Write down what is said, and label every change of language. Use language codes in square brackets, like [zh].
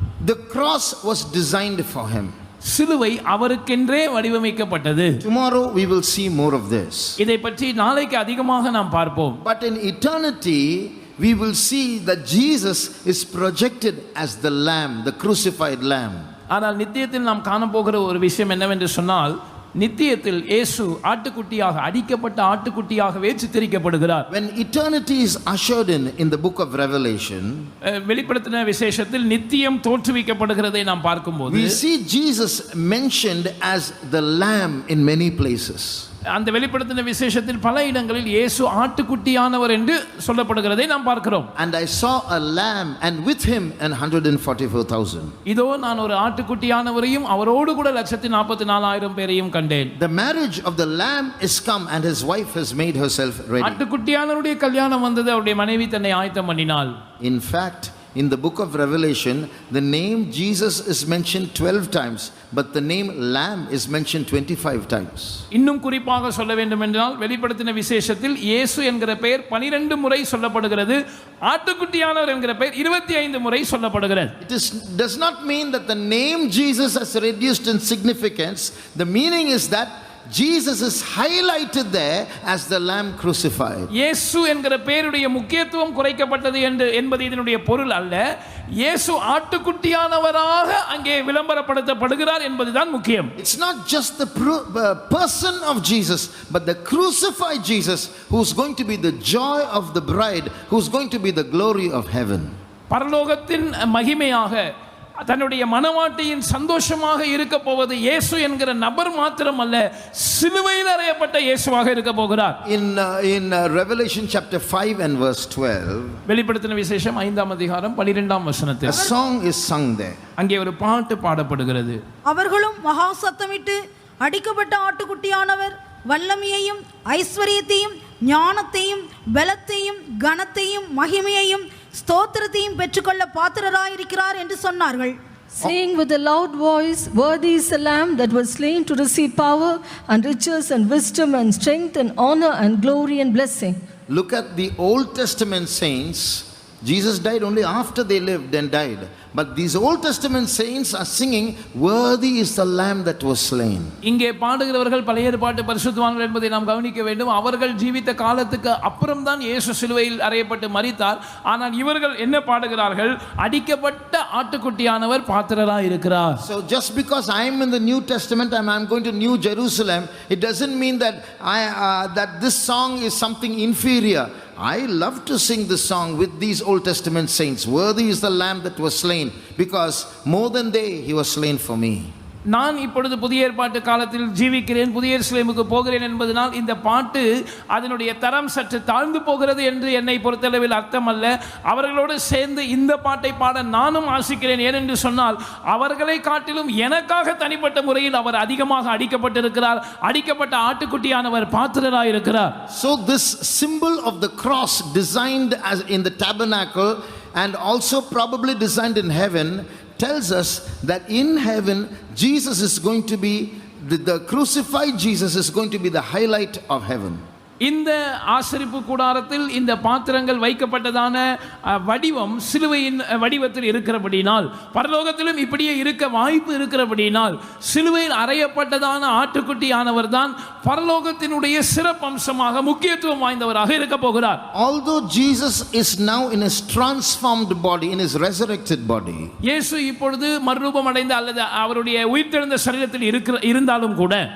[en] The cross was designed for him. [ta] சிலுவை அவருக்கென்றே வடிவமைக்கப்பட்டது. [en] Tomorrow we will see more of this. [ta] இதை பற்றி நாளைக்கு அதிகமாக நாம் பார்ப்போம். [en] But in eternity we will see that Jesus is projected as the lamb, the crucified lamb. [ta] ஆனால் நித்தியத்தில் நாம் காணப்போகிற ஒரு விஷயம் என்னவென்று சொன்னால், நித்தியத்தில் இயேசு ஆட்டுக்குட்டியாக, அடிக்கப்பட்ட ஆட்டுக்குட்டியாகவே சித்தரிக்கப்படுகிறார். [en] When eternity is ushered in the book of Revelation, [ta] வெளிப்படுத்தின விசேஷத்தில் நித்தியம் தோற்றுவிக்கப்படுகிறதை நாம் பார்க்கும்போது, [en] we see Jesus mentioned as the lamb in many places. [ta] அந்த வெளிப்படுத்தின விசேஷத்தில் பல இடங்களில் இயேசு ஆட்டுக்குட்டியானவர் என்று சொல்லப்படுகிறதை நாம் பார்க்கிறோம். [en] And I saw a lamb and with him 144,000. [ta] இதோ நான் ஒரு ஆட்டுக்குட்டியானவரையும் அவரோடு கூட 144,000 பேரையும் கண்டேன். [en] The marriage of the lamb is come and his wife has made herself ready. [ta] ஆட்டுக்குட்டியானவருடைய கல்யாணம் வந்தது, அவருடைய மனைவி தன்னை ஆயத்தம் பண்ணினாள். [en] In fact, in the book of Revelation, the name Jesus is mentioned 12 times, but the name lamb is mentioned 25 times. [ta] இன்னும் குறிப்பாக சொல்ல வேண்டும் என்றால், வெளிப்படுத்தின விசேஷத்தில் இயேசு என்கிற பெயர் 12 முறை சொல்லப்படுகிறது, ஆட்டுக்குட்டியானவர் என்கிற பெயர் 25 முறை சொல்லப்படுகிறது. [en] It does not mean that the name Jesus has reduced in significance. The meaning is that Jesus is highlighted there as the lamb crucified. [ta] இயேசு என்கிற பெயருடைய முக்கியத்துவம் குறைக்கப்பட்டது என்பது இதனுடைய பொருள் அல்ல. இயேசு ஆட்டுக்குட்டியானவராக அங்கே விளம்பரப்படுத்தப்படுகிறார் என்பதுதான் முக்கியம். [en] It's not just the person of Jesus, but the crucified Jesus who's going to be the joy of the bride, who's going to be the glory of heaven. [ta] பரலோகத்தின் மகிமையாக, தன்னுடைய மனவாட்டியின் சந்தோஷமாக இருக்க போவது இயேசு என்கிற நபர் மாத்திரம் அல்ல, சிலுவையில் அறையப்பட்ட இயேசுவாக இருக்க போகிறார். [en] In Revelation chapter 5 and verse 12, [ta] வெளிப்படுத்தின விசேஷம் 5ஆம் அதிகாரம் 12ஆம் வசனத்தில் [en] a song is sung there. [ta] அங்கே ஒரு பாட்டு பாடப்படுகிறது. அவர்களும் மகா சத்தமிட்டு, அடிக்கப்பட்ட ஆட்டுக்குட்டியானவர் வல்லமையையும் ஐஸ்வரியத்தையும் ஞானத்தையும் பலத்தையும் கனத்தையும் மகிமையையும் ஸ்தோத்திரத்தையும் பெற்றுக்கொள்ள பாத்திரராயிருக்கிறார் என்று சொன்னார்கள். [en] Saying with a loud voice, "Worthy is the Lamb that was slain to receive power and riches and wisdom and strength and honor and glory and blessing." Look at the Old Testament saints. Jesus died only after they lived and died. But these Old Testament saints are singing, "Worthy is the lamb that was slain." [ta] இங்கே பாடுகிறவர்கள் பழைய ஏற்பாட்டு பரிசுத்தவான்கள் என்பதை நாம் கவனிக்க வேண்டும். அவர்கள் ஜீவித்த காலத்துக்கு அப்புறம் தான் இயேசு சிலுவையில் அறையப்பட்டு மரித்தார். ஆனால் இவர்கள் என்ன பாடுகிறார்கள்? அடிக்கப்பட்ட ஆட்டுக்குட்டியானவர் பாத்திரராய் இருக்கிறார். [en] So just because I am in the New Testament and I am going to New Jerusalem, it doesn't mean that that this song is something inferior. I love to sing this song with these Old Testament saints. Worthy is the lamb that was slain, because more than they, he was slain for me. [ta] நான் இப்பொழுது புதிய ஏற்பாட்டு காலத்தில் ஜீவிக்கிறேன், புதிய எருசலேமுக்கு போகிறேன் என்பதனால் இந்த பாட்டு அதனுடைய தரம் சற்று தாழ்ந்து போகிறது என்று என்னை பொறுத்தளவில் அர்த்தம் அல்ல. அவர்களோடு சேர்ந்து இந்த பாட்டை பாட நானும் ஆசிக்கிறேன். ஏனென்று சொன்னால் அவர்களை காட்டிலும் எனக்காக தனிப்பட்ட முறையில் அவர் அதிகமாக அடிக்கப்பட்டிருக்கிறார். அடிக்கப்பட்ட ஆட்டுக்குட்டியானவர் பாத்திரராய் இருக்கிறார். [en] So this symbol of the cross designed as in the tabernacle and also probably designed in heaven tells us that in heaven Jesus is going to be the crucified Jesus is going to be the highlight of heaven. [ta] இந்த ஆசரிப்பு கூடாரத்தில் இந்த பாத்திரங்கள் வைக்கப்பட்டதான வடிவம் சிலுவையின் வடிவத்தில் இருக்கிறபடினால், பரலோகத்திலும் இப்படியே இருக்க வாய்ப்பு இருக்கிறபடினால், சிலுவையில் அறையப்பட்டதான ஆட்டுக்குட்டியானவர் தான் பரலோகத்தினுடைய சிறப்பம்சமாக முக்கியத்துவம் வாய்ந்தவராக இருக்க போகிறார். [en] Although Jesus is now in his transformed body, in his resurrected body, [ta] இயேசு இப்பொழுது மறுரூபம் அடைந்த அல்லது அவருடைய உயிர்த்தெழுந்த சரீரத்தில் இருந்தாலும் கூட,